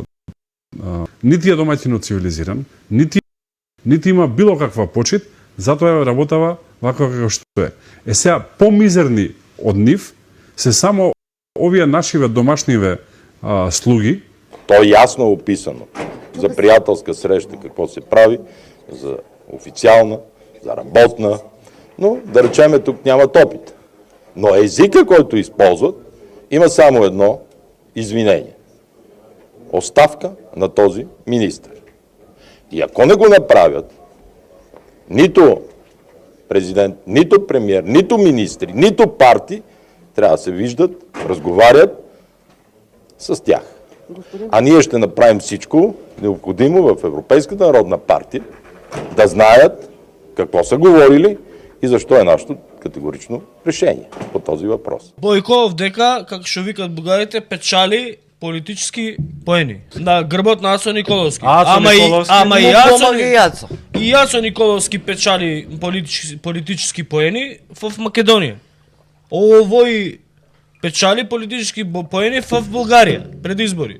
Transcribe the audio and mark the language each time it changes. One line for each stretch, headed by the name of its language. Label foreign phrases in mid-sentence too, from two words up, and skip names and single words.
Macedonian: Нити е домаќинот цивилизиран, нити има било каква почит, затоа работава вака како што е. Сега помизерни од нив се само овие нашиве домашниве слуги.
Bulgarian: То е јасно описано за пријателска среща какво се прави, за официјална, за работна, но да речеме тук нямат опит. Но езика, който използват, има само едно извинение. Оставка на този министър. И ако не го направят, нито президент, нито премиер, нито министри, нито партии, трябва да се виждат, разговарят с тях. А ние ще направим всичко необходимо в Европейската народна партия да знаят какво са говорили и защо е нашето категорично решение по този въпрос.
Macedonian: Бојко дека, како што викат бугарите, печали политички поени на грбот на Ацо Николовски. Ама и Ацо Николовски печали политички поени в Македонија. Овој печали политички поени в Бугарија пред избори.